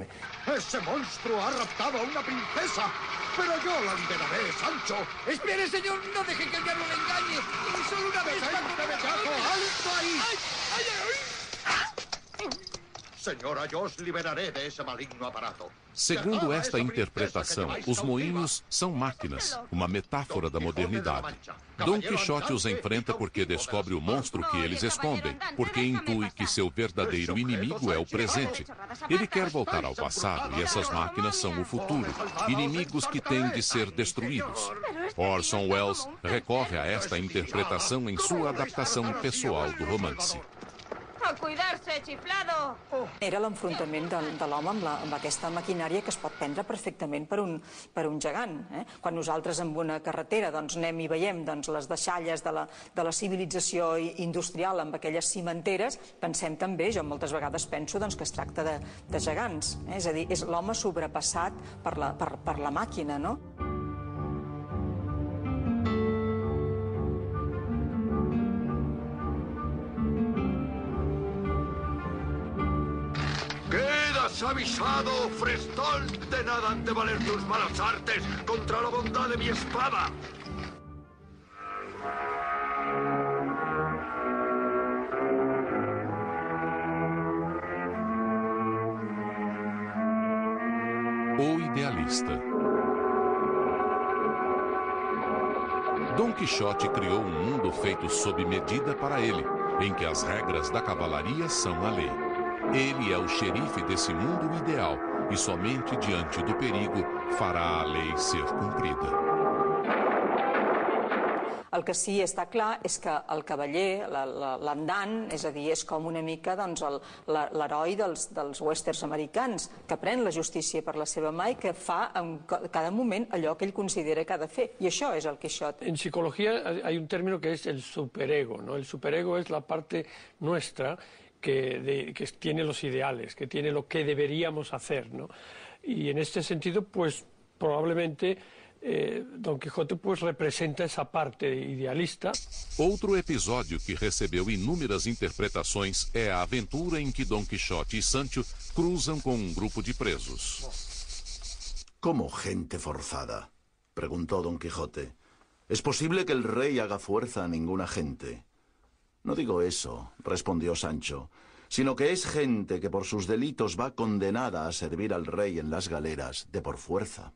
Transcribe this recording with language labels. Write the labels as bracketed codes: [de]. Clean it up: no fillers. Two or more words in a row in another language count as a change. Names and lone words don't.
[es] ¡Ese monstruo ha raptado a una princesa! ¡Pero yo la liberaré, Sancho! ¡Espere, señor! ¡No deje que el diablo le engañe! ¡Y solo una vez! ¡Detente, bellaco! ¡Alto ahí! Señora, yo os liberaré de ese maligno aparato. [pt] Segundo esta interpretação, os moinhos são máquinas, uma metáfora da modernidade. Dom Quixote os enfrenta porque descobre o monstro que eles escondem, porque intui que seu verdadeiro inimigo é o presente. Ele quer voltar ao passado e essas máquinas são o futuro, inimigos que têm de ser destruídos. Orson Welles recorre a esta interpretação em sua adaptação pessoal do romance. [es] A cuidar-se, xiflado! [ca] Era l'enfrontament de l'home amb aquesta maquinària que es pot prendre perfectament per un gegant. Quan nosaltres en una carretera anem i veiem les deixalles de la civilització industrial amb aquelles cimenteres, pensem també, jo moltes vegades penso que es tracta de gegants. És a dir, és l'home sobrepassat per la màquina, no? [es] Quedas avisado, Frestol, de nada han de valer tus malas artes contra la bondad de mi espada. [pt] O Idealista. Dom Quixote criou um mundo feito sob medida para ele, em que as regras da cavalaria são a lei. Ele é o xerife desse mundo ideal e somente diante do perigo fará a lei ser cumprida. [ca] El que sí està clar és que el cavaller, l'andant, és a dir, és com una mica l'heroi dels westerns americans, que pren la justícia per la seva mà i que fa en cada moment allò que ell considera que ha de fer. I això és el Quixot. [es] En psicología hay un término que es el superego, ¿no? El superego es la parte nuestra que tiene los ideales, que tiene lo que deberíamos hacer, ¿no? Y en este sentido, pues probablemente Don Quixote pues representa essa parte idealista. [pt] Outro episódio que recebeu inúmeras interpretações é a aventura em que Don Quixote e Sancho cruzam com um grupo de presos. [es] ¿Cómo gente forzada?, preguntó Don Quijote. ¿Es posible que el rey haga fuerza a ninguna gente? No digo eso, respondió Sancho, sino que es gente que por sus delitos va condenada a servir al rey en las galeras de por fuerza.